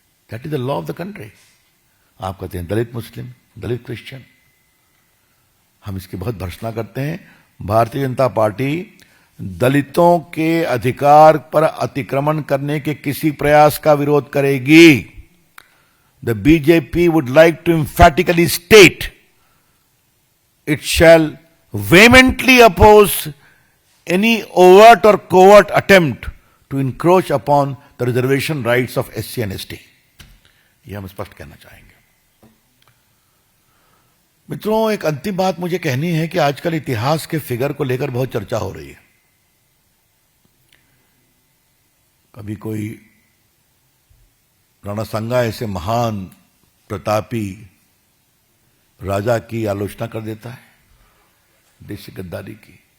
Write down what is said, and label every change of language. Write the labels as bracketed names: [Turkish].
[English] That is the law of the country. [Hindi] आप कहते हैं दलित मुस्लिम, दलित क्रिश्चियन, हम इसकी बहुत भर्त्सना करते हैं। भारतीय जनता पार्टी दलितों के अधिकार पर अतिक्रमण करने के किसी प्रयास का विरोध करेगी। [English] The BJP would like to emphatically state it shall vehemently oppose any overt or covert attempt to encroach upon the reservation rights of SC and ST. [Hindi] ये हम स्पष्ट कहना चाहेंगे। मित्रों, एक अंतिम बात मुझे कहनी है कि आजकल इतिहास के फिगर को लेकर बहुत चर्चा हो रही है। कभी कोई राणा सांगा ऐसे महान प्रतापी राजा की आलोचना कर देता है, देश की गद्दारी की।